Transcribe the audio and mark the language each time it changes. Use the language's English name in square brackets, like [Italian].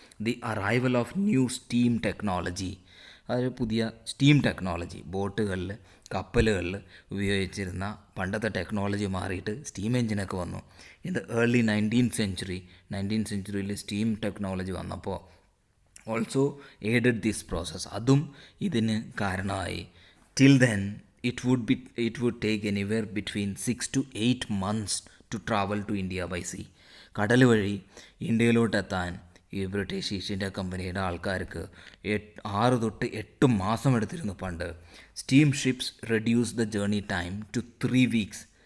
[English] the arrival of new steam technology, [Malayalam] അതൊരു പുതിയ steam technology, ബോട്ടുകളിൽ, കപ്പലുകളിൽ ഉപയോഗിച്ചിരുന്ന പണ്ടത്തെ ടെക്നോളജി മാറിയിട്ട് സ്റ്റീം എഞ്ചിനൊക്കെ വന്നു. [English] in the early 19th സെഞ്ച്വറിയിൽ steam technology [Malayalam] വന്നപ്പോൾ [English] also aided this process, [Malayalam] അതും ഇതിന് കാരണമായി. [English] Till then it would take anywhere between 6 to 8 months to travel to India by sea. [Malayalam] കടൽ വഴി ഇന്ത്യയിലോട്ടെത്താൻ ഈ ബ്രിട്ടീഷ് ഈസ്റ്റ് ഇന്ത്യ കമ്പനിയുടെ ആൾക്കാർക്ക് 6 to 8 മാസം എടുത്തിരുന്നു പണ്ട്. [English] Steam ships reduce the journey time to 3 weeks.